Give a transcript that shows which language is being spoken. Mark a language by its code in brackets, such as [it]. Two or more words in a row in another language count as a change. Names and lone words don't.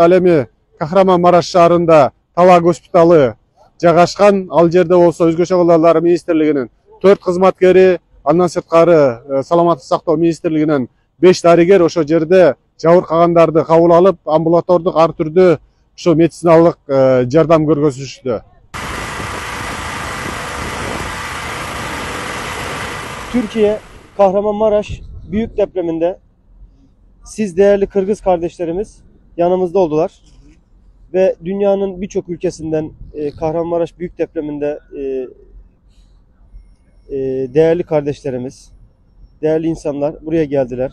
[ky] Ал эми Кахраман-Мараш шаарында Талаа госпиталы жайгашкан. Ал жерде болсо Өзгөчө кылдалар министрлигинин 4 кызматкери, андан сырткары саламаттык сактоо министрлигинен 5 дарыгер ошол жерде жабыркагандарды кабыл алып, амбулатордук ар түрдүү ошо медициналык жардам көргөзүшүштө. [tr] Türkiye, Kahramanmaraş büyük depreminde siz değerli Kırgız kardeşlerimiz yanımızda oldular. Ve dünyanın birçok ülkesinden Kahramanmaraş büyük depreminde değerli kardeşlerimiz, değerli insanlar buraya geldiler.